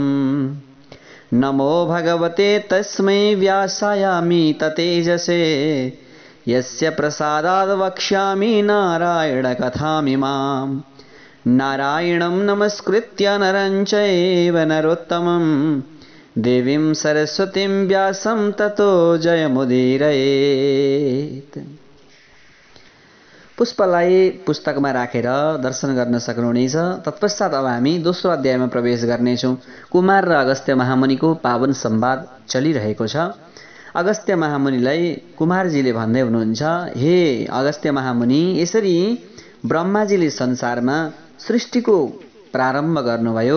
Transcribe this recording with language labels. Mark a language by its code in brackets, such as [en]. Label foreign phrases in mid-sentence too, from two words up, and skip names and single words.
[sa] नमो भगवते तस्मै व्यासायामि ततेजसे यस्य प्रसादाद् वक्ष्यामि नारायणकथामिमाम्। नारायणं नमस्कृत्य नरं चैव नरोत्तमं देवीं सरस्वतीं व्यासं ततो जयमुदीरयेत्। [ne] पुष्पलाई पुस्तकमा राखेर दर्शन गर्न सक्नुहुनेछ। तत्पश्चात अब हामी दोस्रो अध्यायमा प्रवेश गर्नेछौँ। कुमार र अगस्त्य महामुनिको पावन संवाद चलिरहेको छ। अगस्त्य महामुनिलाई कुमारजीले भन्दै हुनुहुन्छ, हे अगस्त्य महामुनि, यसरी ब्रह्माजीले संसारमा सृष्टिको प्रारम्भ गर्नुभयो।